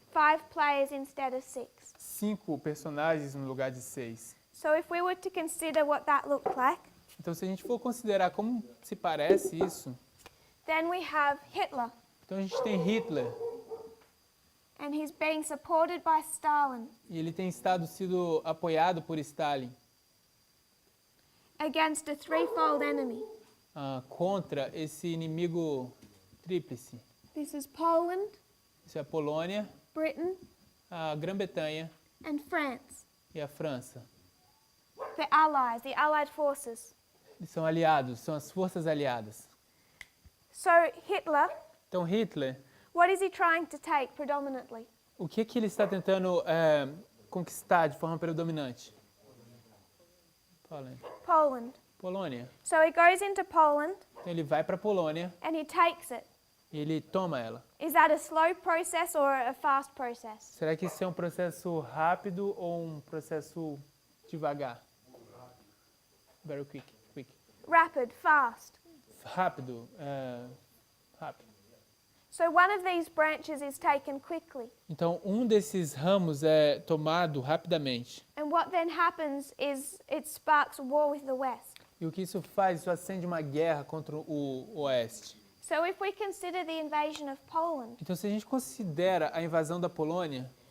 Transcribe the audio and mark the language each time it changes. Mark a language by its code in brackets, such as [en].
[en] 5 players instead of 6. [pt] 5 personagens no lugar de 6. [en] So if we were to consider what that looked like, [pt] Então se a gente for considerar como se parece isso, [en] then we have Hitler, [pt] então a gente tem Hitler, [en] and he's being supported by Stalin [pt] e ele tem sido apoiado por Stalin [en] against a threefold enemy. [pt] contra esse inimigo tríplice. [en] This is Poland, [pt] Isso é a Polônia, [en] Britain, [pt] a Grã-Bretanha [en] and France. [pt] e a França. [en] The Allies, the Allied forces. [pt] Eles são aliados, são as forças aliadas. [en] So Hitler, [pt] Então Hitler, [en] what is he trying to take predominantly? [pt] o que ele está tentando conquistar de forma predominante? [en] Poland. [pt] Polônia. [en] So he goes into Poland [pt] Então ele vai para a Polônia [en] and he takes it. [pt] e ele toma ela. [en] Is that a slow process or a fast process? [pt] Será que isso é um processo rápido ou um processo devagar? [en] Very quick. Rapid, fast. [pt] Rápido. Rápido. [en] So one of these branches is taken quickly. [pt] Então um desses ramos é tomado rapidamente. [en] And what then happens is it sparks war with the West. [pt] E o que isso faz? Isso acende uma guerra contra o Oeste. [en] So if we consider the invasion of Poland, [pt] Então se a gente considera a invasão da Polônia,